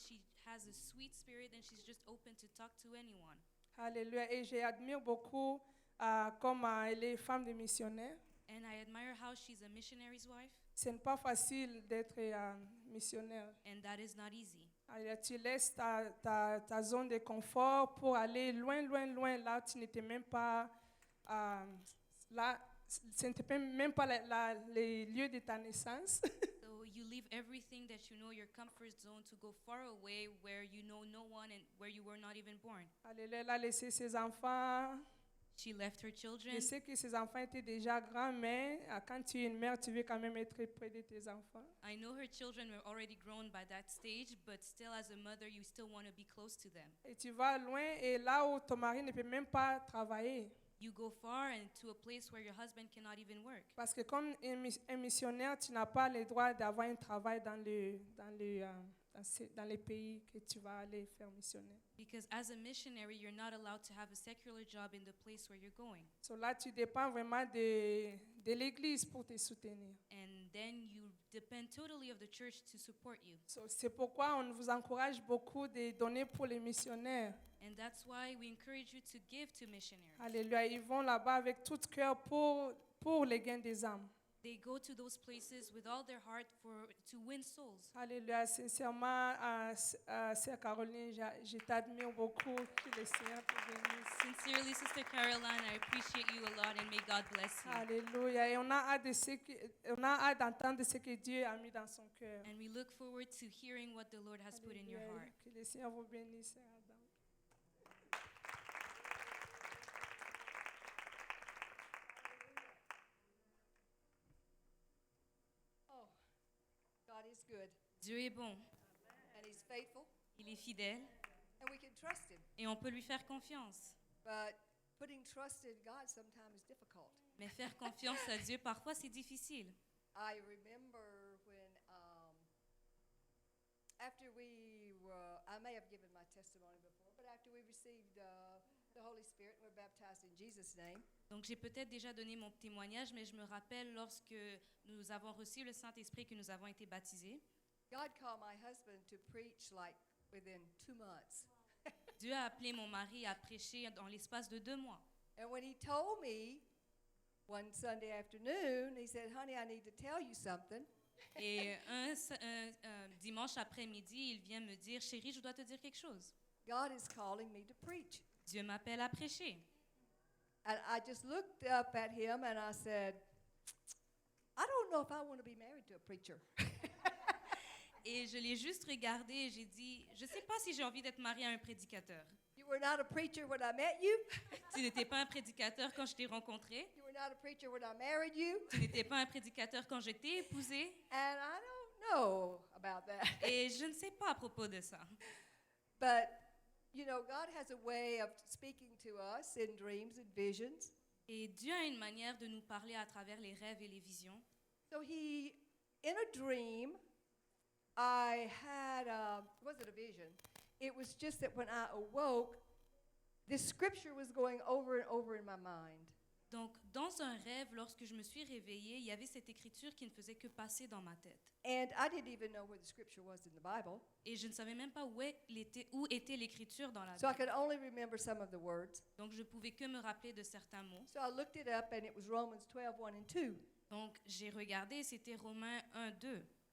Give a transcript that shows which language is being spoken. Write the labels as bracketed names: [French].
[English] She has a sweet spirit, and she's just open to talk to anyone. [French] Alléluia. Et j'admire beaucoup comment elle est femme de missionnaire. [English] And I admire how she's a missionary's wife, [French] Ce n'est pas facile d'être missionnaire. [English] and that is not easy. [French] Alors, tu laisses ta zone de confort pour aller loin, loin, loin. Là, tu n'étais même pas... là, ce n'était même pas les lieux de ta naissance. [English] So you leave everything that you know, your comfort zone, to go far away where you know no one and where you were not even born. [French] Alléluia. Elle a laissé ses enfants. [English] She left her children. [French] Je sais que ses enfants étaient déjà grands, mais quand tu es une mère, tu veux quand même être près de tes enfants. [English] I know her children were already grown by that stage, but still as a mother, you still want to be close to them. [French] Et tu vas loin, et là où ton mari ne peut même pas travailler. [English] You go far and to a place where your husband cannot even work. [French] Parce que comme un missionnaire, tu n'as pas le droit d'avoir un travail dans les pays que tu vas aller faire missionnaire. [English] Because as a missionary, you're not allowed to have a secular job in the place where you're going. So [French] là, tu dépends vraiment de l'Église pour te soutenir. [English] And then you depend totally of the church to support you. So, [French] c'est pourquoi on vous encourage beaucoup de donner pour les missionnaires. [English] And that's why we encourage you to give to missionaries. [French] Alléluia. Ils vont là-bas avec tout cœur pour les gains des âmes. [English] They go to those places with all their heart to win souls. [French] Alléluia. Sincèrement, Sœur Caroline, je t'admire beaucoup. Que le Seigneur te bénisse. [English] Sincerely, Sister Caroline, I appreciate you a lot and may God bless you. [French] Alléluia. Et on a hâte d'entendre ce que Dieu a mis dans son cœur. [English] And we look forward to hearing what the Lord has put in your [French] Alléluia. [English] heart. [French] Que le Seigneur vous bénisse, Sœur Adam. [English] Oh, God is good, [French] Dieu est bon, [English] and He's faithful, [French] il est fidèle [English] and we can trust Him. [French] et on peut lui faire confiance. [English] But putting trust in God sometimes is difficult. [French] Mais faire confiance à Dieu, parfois, c'est difficile. [English] I remember when, after I may have given my testimony before, but after we received the Holy Spirit and were baptized in Jesus' name, [French] Donc, j'ai peut-être déjà donné mon témoignage, mais je me rappelle lorsque nous avons reçu le Saint-Esprit, que nous avons été baptisés. [English] God called my husband to preach like within 2 months. [French] Dieu a appelé mon mari à prêcher dans l'espace de 2 mois. [English] And when he told me one Sunday afternoon, he said, "Honey, I need to tell you something." [French] Et un dimanche après-midi, il vient me dire, chérie, je dois te dire quelque chose. [English] God is calling me to preach. [French] Dieu m'appelle à prêcher. [English] And I just looked up at him and I said, I don't know if I want to be married to a preacher. [French] Et je l'ai juste regardé et j'ai dit, je ne sais pas si j'ai envie d'être mariée à un prédicateur. [English] You were not a preacher when I met you. [French] Tu n'étais pas un prédicateur quand je t'ai rencontré. [English] You were not a preacher when I married you. [French] Tu n'étais pas un prédicateur quand je t'ai épousée. [English] And I don't know about that. [French] Et je ne sais pas à propos de ça. [English] But, you know, God has a way of speaking to us in dreams and visions. [French] Et Dieu a une manière de nous parler à travers les rêves et les visions. [English] So in a dream, I had, it wasn't a vision. It was just that when I awoke, this scripture was going over and over in my mind. [French] Donc, dans un rêve, lorsque je me suis réveillée, il y avait cette écriture qui ne faisait que passer dans ma tête. [English] And I didn't even know where the scripture was in the Bible. [French] Et je ne savais même pas où était l'écriture dans la [English] So I [French] Bible. [English] could only remember some of the words. [French] Donc, je pouvais que me rappeler de certains mots. [English] So I looked it up and it was Romans 12, 1 and 2. [French] Donc, j'ai regardé, c'était Romains 1, 2.